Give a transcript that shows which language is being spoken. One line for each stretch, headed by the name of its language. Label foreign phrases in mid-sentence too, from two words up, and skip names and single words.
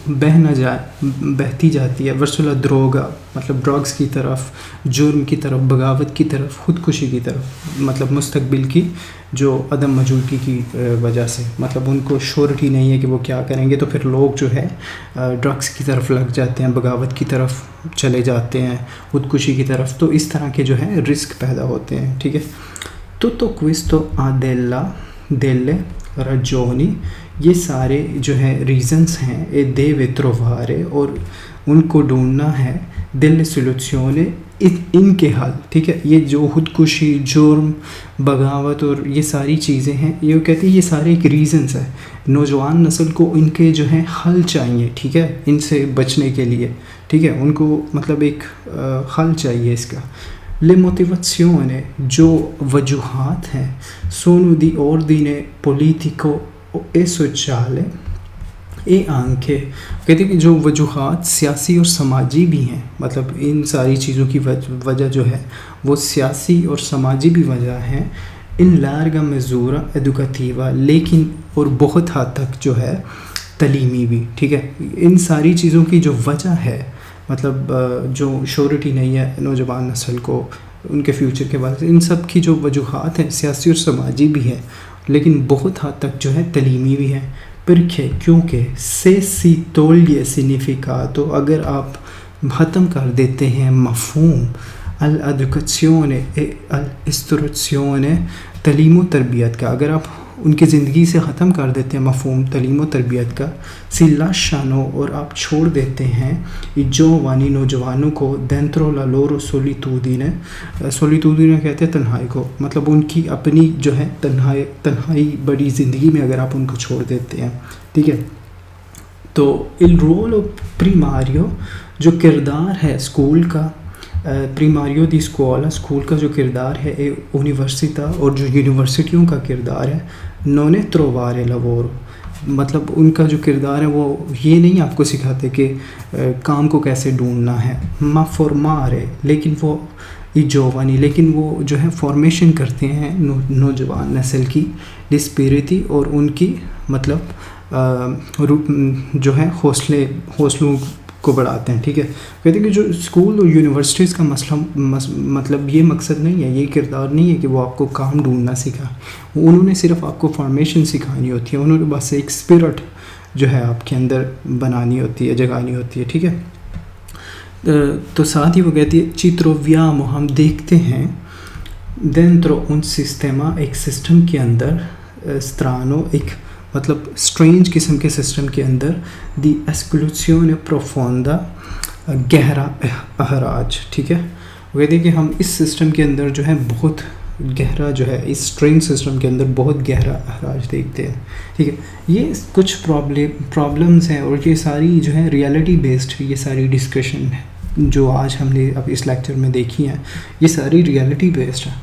Urdu: بہتی جاتی ہے
Italian: verso la droga,
Urdu: مطلب ڈرگس کی طرف، جرم کی طرف، بغاوت کی طرف، خودکشی کی طرف، مطلب مستقبل کی جو عدم موجودگی کی وجہ سے، مطلب ان کو شیورٹی نہیں ہے کہ وہ کیا کریں گے، تو پھر لوگ جو ہے ڈرگس کی طرف لگ جاتے ہیں، بغاوت کی طرف چلے جاتے ہیں، خودکشی کی طرف، تو اس طرح کے جو ہے رسک پیدا ہوتے ہیں. ٹھیک ہے. تو
Italian: questo ha delle ragioni،
Urdu: یہ سارے جو ہے ریزنس ہیں،
Italian: e deve trovare،
Urdu: اور ان کو ڈھونڈنا ہے،
Italian: delle soluzioni،
Urdu: ان کے حل. ٹھیک ہے. یہ جو خودکشی، جرم، بغاوت اور یہ ساری چیزیں ہیں، یہ کہتے ہیں یہ سارے ایک ریزنس ہے. نوجوان نسل کو ان کے جو ہے حل چاہیے. ٹھیک ہے. ان سے بچنے کے لیے. ٹھیک ہے. ان کو مطلب ایک حل چاہیے اس کا.
Italian: Le motivazioni،
Urdu: جو وجوہات ہیں،
Italian: sono di ordine politico e sociale e anche،
Urdu: کہتے ہیں کہ جو وجوہات سیاسی اور سماجی بھی ہیں، مطلب ان ساری چیزوں کی وجہ جو ہے وہ سیاسی اور سماجی بھی وجہ ہیں.
Italian: in larga misura educativa،
Urdu: لیکن اور بہت حد تک جو ہے تعلیمی بھی. ٹھیک ہے. ان ساری چیزوں کی جو وجہ ہے، مطلب جو شیورٹی نہیں ہے نوجوان نسل کو ان کے فیوچر کے بارے، ان سب کی جو وجوہات ہیں سیاسی اور سماجی بھی ہیں، لیکن بہت حد تک جو ہے تعلیمی بھی ہیں.
Italian: پرکھے، کیونکہ se si toglie significato،
Urdu: اگر آپ ختم کر دیتے ہیں مفہوم
Italian: all'educazione e all'istruzione،
Urdu: تعلیم و تربیت کا، اگر آپ ان کی زندگی سے ختم کر دیتے ہیں مفہوم تعلیم و تربیت کا،
Italian: si lasciano،
Urdu: اور آپ چھوڑ دیتے ہیں
Italian: i giovani،
Urdu: نوجوانوں کو
Italian: dentro la loro solitudine،
Urdu: solitudine کہتے ہیں تنہائی کو، مطلب ان کی اپنی جو ہے تنہائی بڑی زندگی میں اگر آپ ان کو چھوڑ دیتے ہیں. ٹھیک ہے.
Italian: تو il ruolo primario،
Urdu: جو کردار ہے اسکول کا،
Italian: primario di scuola,
Urdu: اسکول کا جو کردار ہے، یونیورسٹا، اور جو یونیورسٹیوں کا کردار ہے،
Italian: non è trovare lavoro،
Urdu: مطلب ان کا جو کردار ہے وہ یہ نہیں آپ کو سکھاتے کہ کام کو کیسے ڈھونڈنا ہے،
Italian: ma formare،
Urdu: لیکن وہ
Italian: i giovani،
Urdu: لیکن وہ جو ہے فارمیشن کرتے ہیں نوجوان نسل کی، اسپرٹی، اور ان کی مطلب جو ہے حوصلوں کو بڑھاتے ہیں. ٹھیک ہے. کہتے ہیں کہ جو اسکول اور یونیورسٹیز کا مسئلہ مطلب یہ مقصد نہیں ہے، یہ کردار نہیں ہے کہ وہ آپ کو کام ڈھونڈنا سکھا، انہوں نے صرف آپ کو فارمیشن سکھانی ہوتی ہے، انہوں نے بس ایک اسپرٹ جو ہے آپ کے اندر بنانی ہوتی ہے، جگانی ہوتی ہے. ٹھیک ہے. تو ساتھ ہی وہ کہتی ہے
Italian: ci troviamo،
Urdu: ہم دیکھتے ہیں
Italian: dentro un sistema،
Urdu: ایک سسٹم کے اندر، strano، ایک مطلب اسٹرینج قسم کے سسٹم کے اندر،
Italian: di esclusione profonda,
Urdu: گہرا احراج. ٹھیک ہے. وہ کہتے ہیں کہ ہم اس سسٹم کے اندر جو ہے بہت گہرا جو ہے، اس اسٹرینج سسٹم کے اندر بہت گہرا احراج دیکھتے ہیں. ٹھیک ہے. یہ کچھ پرابلمس ہیں، اور یہ ساری جو ہے
English: reality based,
Urdu: یہ ساری ڈسکشن ہے جو آج ہم نے اب اس لیکچر میں دیکھی ہیں، یہ ساری
English: reality based
Urdu: ہے.